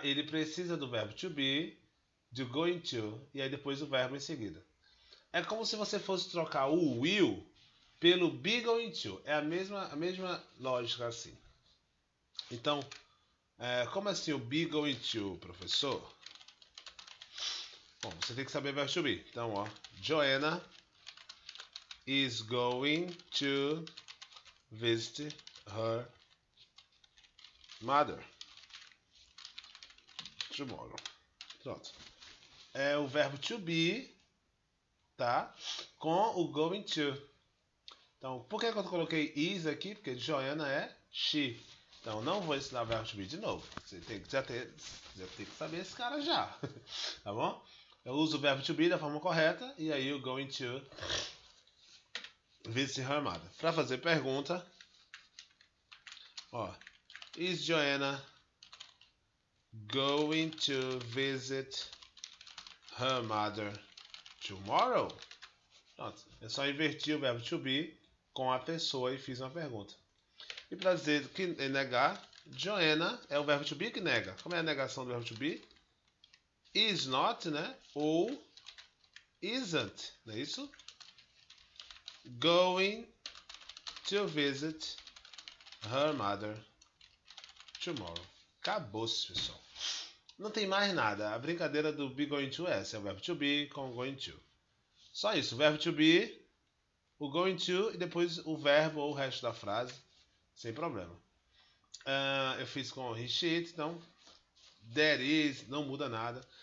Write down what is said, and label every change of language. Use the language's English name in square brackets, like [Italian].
[Portuguese] Ele precisa do verbo to be, do going to e aí depois o verbo em seguida. É como se você fosse trocar o will pelo be going to. É a mesma lógica assim. Então, como assim o be going to, professor? Bom, você tem que saber verbo to be. [English] Então, ó, Joanna is going to visit her mother tomorrow. [Portuguese] Pronto. É o verbo to be, tá? Com o going to. Então, por que eu coloquei is aqui? Porque Joanna é she. Então, não vou ensinar o verbo to be de novo. Você tem que tem que saber esse cara já. Tá bom? Eu uso o verbo to be da forma correta e aí o going to [English] visit her mother. [Portuguese] Para fazer pergunta, ó, [English] is Joanna going to visit her mother tomorrow? [Portuguese] Pronto, é só invertir o verbo to be com a pessoa e fiz uma pergunta. E para dizer que negar, Joanna é o verbo to be que nega. Como é a negação do verbo to be? [English] Is not, [Portuguese] né? Ou isn't, não é isso? [English] Going to visit her mother tomorrow. [Portuguese] Acabou-se, pessoal. Não tem mais nada. A brincadeira do be going to é essa. É o verbo to be com going to. Só isso. O verbo to be, o going to e depois o verbo ou o resto da frase. Sem problema. Eu fiz com he, she, it, então there is, não muda nada.